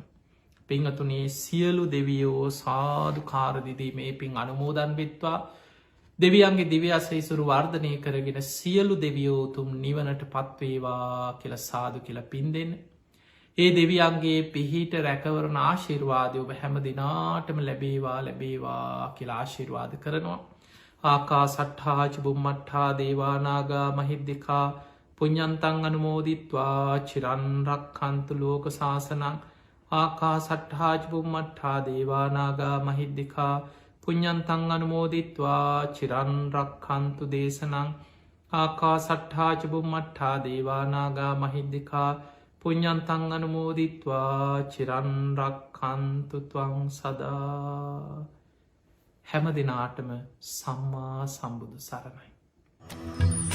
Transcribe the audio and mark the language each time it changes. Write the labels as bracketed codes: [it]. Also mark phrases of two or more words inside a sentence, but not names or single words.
[si] පිංහතුනේ සියලු දෙවියෝ සාධු කාරදිදී මේ පින් අනුමෝදන් වෙත්වා දෙවියන්ගේ දිව්‍යසයිසුරු වර්ධනය කරගෙන සියලු දෙවියෝතුම් නිවනට පත්වේවා කියල සාදු කියල පින් දෙන්න. ඒ දෙවියන්ගේ පිහිට රැකවරණ ආශිර්වාදය ඔබ හැම දිනාටම ලැබේවා කියලා ආශිර්වාද කරනවා. [pi] ආකා සට්හාච බුම්මට්හා දේවානාගා මහිද්දිකා පුඤ්ඥන්තං අනුමෝදිත්වා චිරන්රක් කන්තු ලෝක ශාසනං ආකා සට්හාච බුම්මට්හා දේවානාගා මහිද්දිකා පුඤ්ඥන්තං අනුමෝදිත්වා චිරන්රක් කන්තු දේශනං ආකා සට්හාච බුම්මට්හා දේවානාගා මහිද්දිකා පුඤ්ඥන්තං අනුමෝදිත්වා චිරන්රක් කන්තුත්වං [si] සදා හැම දෙනාටම සම්මා සම්බුදු සරණයි.